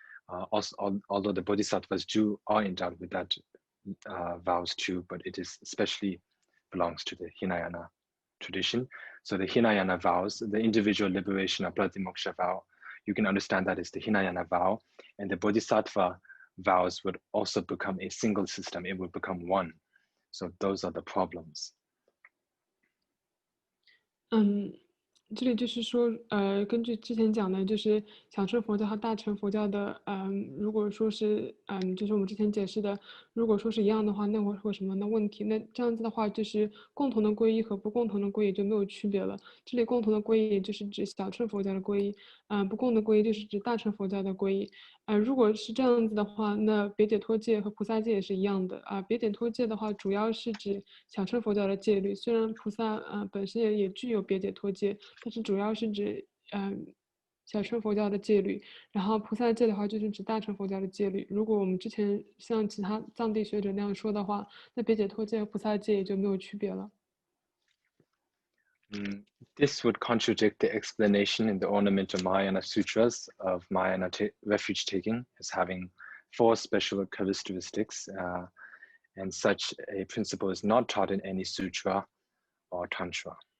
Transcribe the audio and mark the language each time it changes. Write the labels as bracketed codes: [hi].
[en] Although the Bodhisattvas are endowed with that vows too, but it is especially belongs to the Hinayana tradition. So the Hinayana vows, the individual liberation of pratimoksha vow, you can understand that as the Hinayana vow, and the Bodhisattva vows would also become a single system. It would become one. So those are the problems. [zh] 这里就是说，根据之前讲的，就是小乘佛教和大乘佛教的，如果说是，就是我们之前解释的，如果说是一样的话，那会有什么样的问题？那这样子的话，就是共同的皈依和不共同的皈依就没有区别了。这里共同的皈依也就是指小乘佛教的皈依，不共的皈依就是指大乘佛教的皈依。如果是这样子的话，那别解脱戒和菩萨戒也是一样的别解脱戒的话，主要是指小乘佛教的戒律，虽然菩萨本身也具有别解脱戒，但是主要是指小乘佛教的戒律，然后菩萨戒的话就是指大乘佛教的戒律。如果我们之前像其他藏地学者那样说的话，那别解脱戒和菩萨戒也就没有区别了。 [en] This would contradict the explanation in the ornament of Mahayana sutras of Mahayana refuge taking as having 4 special characteristics, and such a principle is not taught in any sutra or tantra.